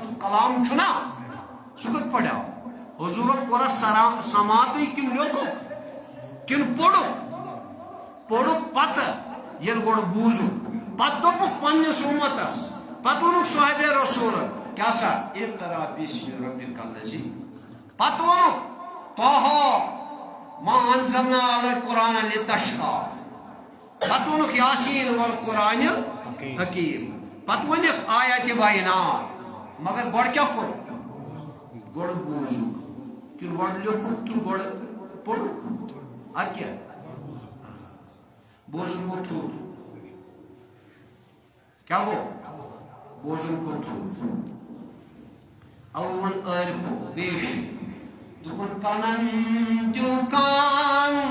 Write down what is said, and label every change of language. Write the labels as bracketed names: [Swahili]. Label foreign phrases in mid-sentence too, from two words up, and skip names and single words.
[Kashmiri] کلام چھُنا سُہ کِتھ پٲٹھۍ آو حضوٗرن کوٚرا سماعتٕے کِنہٕ لیوٚکھُکھ کِنہٕ پوٚرُکھ پتہٕ ییٚلہِ گۄڈٕ بوٗزُکھ پتہٕ دوٚپُکھ پننِس اُمتس پتہٕ ووٚنُکھ صحابہ رسوٗلن کیٛاہ سا [Arabic] اقرا بِسمِ ربِکَ الذی [Kashmiri] پتہٕ ووٚنُکھ [Arabic] طه ما انزلنا علی القرآن لتشقی [Kashmiri] پتہٕ ووٚنُکھ [Arabic] یاسین والقرآن الحکیم [Kashmiri] پتہٕ ؤنِکھ آیاتِ بینات مگر گۄڈٕ کیٛاہ کوٚرُکھ گۄڈٕ بوٗزُکھ کِنہٕ گۄڈٕ لیوٚکھُکھ تہٕ گۄڈٕ پوٚرُکھ ادٕ کیٛاہ بوزُن گوٚو تھوٚد کیٛاہ گوٚو بوزُن گوٚو تھوٚد اَوٕ ووٚن عٲرفو بیٚیہِ دوٚپُن پنن دِل کان